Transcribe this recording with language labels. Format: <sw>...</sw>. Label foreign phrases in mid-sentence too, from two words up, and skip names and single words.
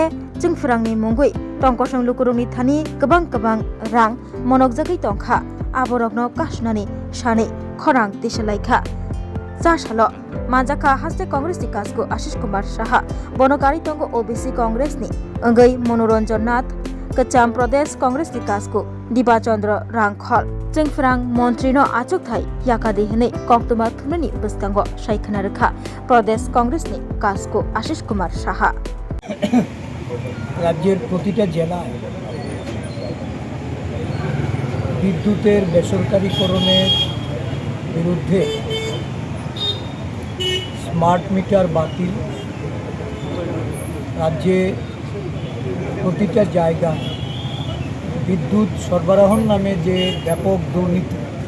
<brx>जोंफोरांनि मुंगै टंकसं लुगुरुनि थानि गोबां रां मनगजागै टंखा आबरगनो काशनानि शानि खरां तिसलाइखा चाशालो माजाखा हास्ते कांग्रेसनि कासको आशीष कुमार साहा बनकारि टंगो ओबीसी कांग्रेसनि अंगै मनोरंजन नाथ कचाम प्रदेश कांग्रेसनि कासको दिबा चंद्र रांखल जोंफोरां मन्त्रीनो आचुक थाइ याकादेहनै कक्टुमा थुमनि बुसकांगो सायखना रेखा प्रदेश कांग्रेसनि कासको आशीष कुमार साहा</brx> <bn>রাজ্যের প্রতিটা জেলায় বিদ্যুতের বেসরকারীকরণের বিরুদ্ধে স্মার্ট মিটার বাতিল, রাজ্যে প্রতিটা জায়গায় বিদ্যুৎ সরবরাহর নামে যে ব্যাপক দুর্নীতি</bn>